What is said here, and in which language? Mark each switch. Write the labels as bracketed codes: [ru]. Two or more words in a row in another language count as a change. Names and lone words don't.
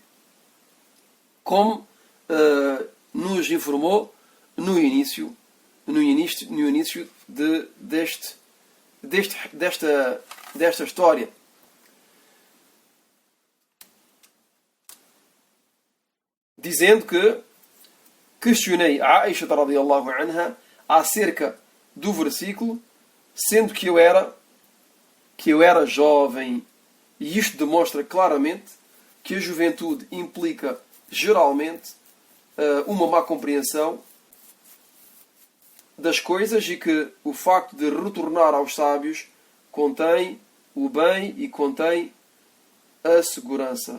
[pt] Como nos informou no início desta história. Dizendo que questionei a Aisha [ar] رضي الله عنها [pt] acerca do versículo, sendo que eu era jovem. E isto demonstra claramente que a juventude implica, geralmente, uma má compreensão das coisas e que o facto de retornar aos sábios contém o bem e contém a segurança.